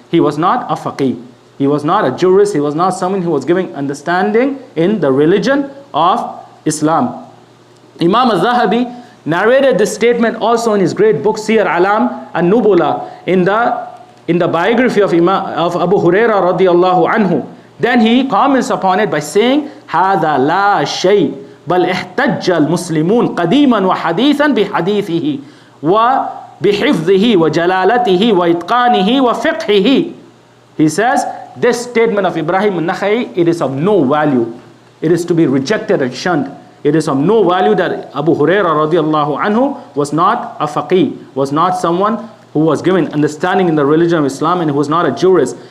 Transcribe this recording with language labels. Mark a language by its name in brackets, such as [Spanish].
[English] He was not a faqih. He was not a jurist. He was not someone who was giving understanding in the religion of Islam. Imam al-Zahabi narrated this statement also in his great book Siyar Alam an-Nubula, in the biography of Abu Huraira radiallahu anhu. Then he comments upon it by saying, [Arabic] هذا لا شيء بل احتج المسلمون قديما وحديثا بحديثه وبحفظه وجلالته وإتقانه وفقهه. [English] He says, this statement of Ibrahim al-Nakhai, it is of no value. It is to be rejected and shunned. It is of no value that Abu Huraira radiallahu anhu was not a faqih, was not someone who was given understanding in the religion of Islam, and who was not a jurist.